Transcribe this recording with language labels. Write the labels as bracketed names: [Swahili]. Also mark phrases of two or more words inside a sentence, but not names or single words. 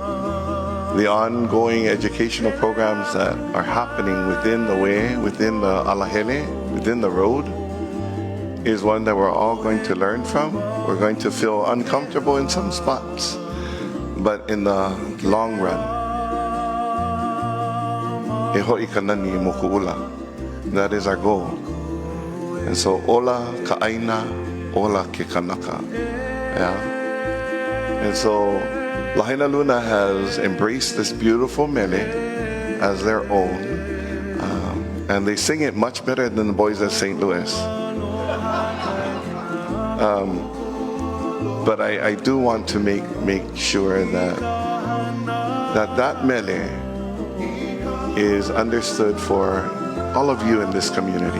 [English] The ongoing educational programs that are happening within the way, within the alahele, within the road, is one that we're all going to learn from. We're going to feel uncomfortable in some spots, but in the long run, that is our goal. And so, [Hawaiian] ola ka'aina, ola ke kanaka. [English] Yeah. And so, Lahaina Luna has embraced this beautiful mele as their own, and they sing it much better than the boys at St. Louis. But I do want to make sure that mele is understood for all of you in this community.